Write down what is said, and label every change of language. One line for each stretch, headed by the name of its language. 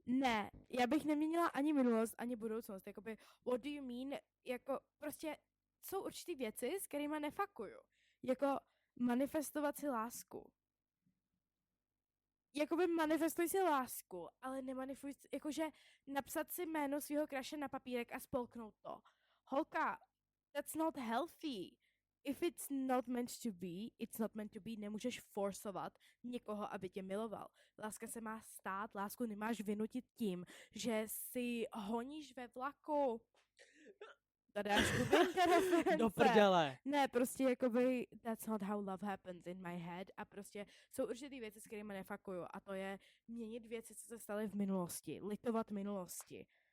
Czech: Ne, já bych neměnila ani minulost, ani budoucnost. Jakoby,
English: what do you mean?
Czech: Jako, prostě jsou určitý věci, s kterými nefakuju. Jako, manifestovat si lásku. jakoby manifestuj si lásku, ale nemanifestuj, jakože napsat si jméno svého crushe na papírek a spolknout to.
English: Holka, that's not healthy. If it's not meant to be, it's not meant to be.
Czech: Nemůžeš forsovat někoho, aby tě miloval. Láska se má stát, lásku nemáš vynutit tím, že si honíš ve vlaku. Tadášku, Do prdele. Ne, prostě jakoby
English: that's not how love happens in my head
Czech: a prostě jsou určitý věci, s kterými nefakuju a to je měnit věci, co se staly v minulosti, litovat minulosti.